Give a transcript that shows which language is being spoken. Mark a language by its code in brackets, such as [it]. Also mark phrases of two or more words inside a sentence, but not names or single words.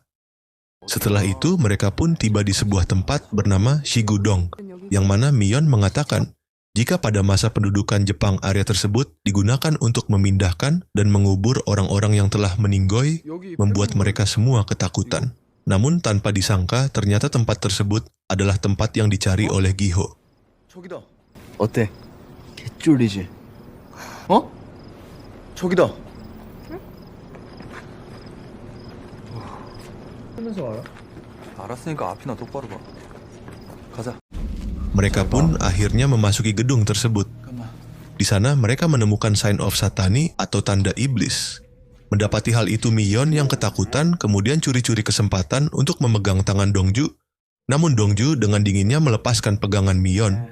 [id] Setelah itu, mereka pun tiba di sebuah tempat bernama Shigudong, yang mana Mion mengatakan jika pada masa pendudukan Jepang area tersebut digunakan untuk memindahkan dan mengubur orang-orang yang telah meninggoy, membuat mereka semua ketakutan. Namun tanpa disangka ternyata tempat tersebut adalah tempat yang dicari oleh Giho. [ko] 저기다. 어때? 개쫄리지? 어? 저기다. 하면서 알아? 알았으니까 앞이나 똑바로 봐. 가자. [id] Mereka pun akhirnya memasuki gedung tersebut. Di sana mereka menemukan [en] sign of [id] Satani atau tanda iblis. Mendapati hal itu, Miyeon yang ketakutan kemudian curi-curi kesempatan untuk memegang tangan Dongju. Namun Dongju dengan dinginnya melepaskan pegangan Miyeon.